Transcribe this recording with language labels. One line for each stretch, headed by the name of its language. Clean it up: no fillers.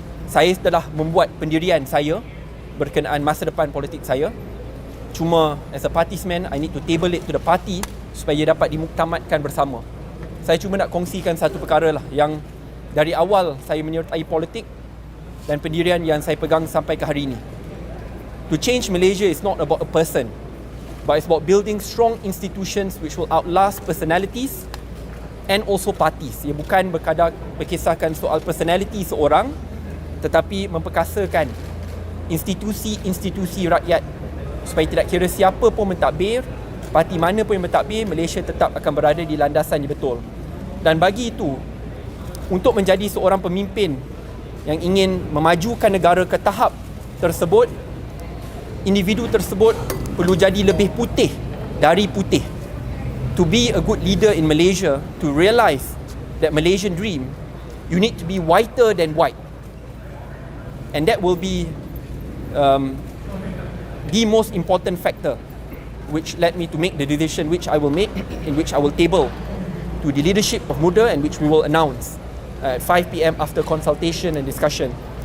Malay: Saya telah membuat pendirian saya berkenaan masa depan politik saya. Cuma
English: as a party's man, I need to table it to the party
Malay: supaya dapat dimuktamadkan bersama. Saya cuma nak kongsikan satu perkara lah yang dari awal saya menyertai politik dan pendirian yang saya pegang sampai ke hari ini.
English: To change Malaysia is not about a person, but it's about building strong institutions which will outlast personalities and also parties.
Malay: Ia bukan berkisahkan soal personality seorang, tetapi memperkasakan institusi-institusi rakyat supaya tidak kira siapa pun mentadbir, parti mana pun yang mentadbir, Malaysia tetap akan berada di landasan yang betul. Dan bagi itu, untuk menjadi seorang pemimpin yang ingin memajukan negara ke tahap tersebut, individu tersebut perlu jadi lebih putih dari putih.
English: To be a good leader in Malaysia, to realise that Malaysian dream, you need to be whiter than white. And that will be the most important factor which led me to make the decision which I will make, in which I will table to the leadership of Muda and which we will announce at 5 PM after consultation and discussion.